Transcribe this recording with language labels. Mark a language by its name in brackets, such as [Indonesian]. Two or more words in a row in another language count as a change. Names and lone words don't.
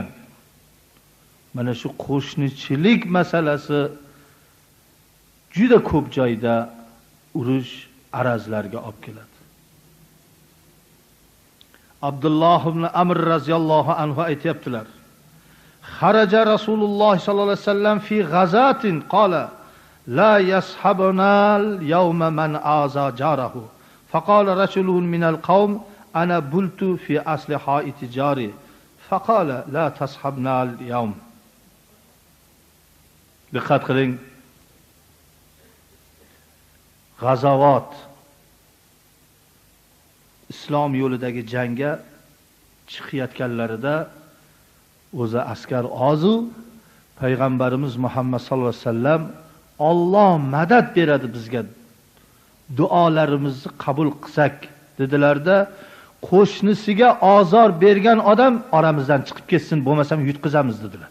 [Uzbek] Mana shu qo'shnichilik masalasi juda ko'p joyda urush arazlarga olib keladi. [Arabic] Abdulloh ibn Amr رضي الله عنه aytibdilar: "خرج رسول الله صلى الله عليه وسلم في غزاة قال لا يصحبنا اليوم من آذى جاره." فقال رجل من القوم أنا بلت في أصل حائط جاري فقال لا تصحبنا اليوم. [Uzbek] Diqqat qiling. G'azovat islom yo'lidagi jangga chiqayotganlarida o'zi askar ozu payg'ambarimiz Muhammad [Arabic] صلى الله عليه وسلم [Uzbek] Alloh madad beradi bizga, duolarimizni qabul qilsak dedilarda, qo'shnisiga azor bergan odam oramizdan chiqib ketsin, bo'lmasam yutqizamiz dedilar.